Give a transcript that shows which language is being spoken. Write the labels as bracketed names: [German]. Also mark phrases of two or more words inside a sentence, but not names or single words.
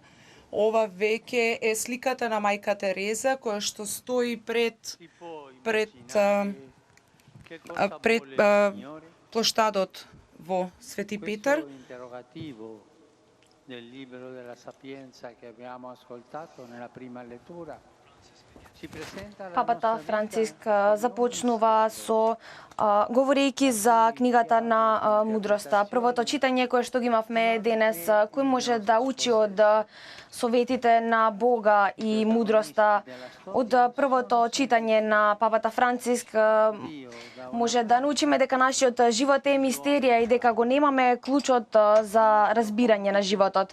[Macedonian] Ова веќе е сликата на мајка Тереза која што стои пред плоштадот во Свети Петар. [Italian] Del libro della Sapienza che abbiamo ascoltato nella prima lettura [Macedonian] Папата Франциск започнува со говорејќи за книгата на мудроста. Првото читање кое што ги имавме денес, кој може да учи од советите на Бога и мудроста. Од првото читање на Папата Франциск може да научиме дека нашиот живот е мистерија и дека го немаме клучот за разбирање на животот.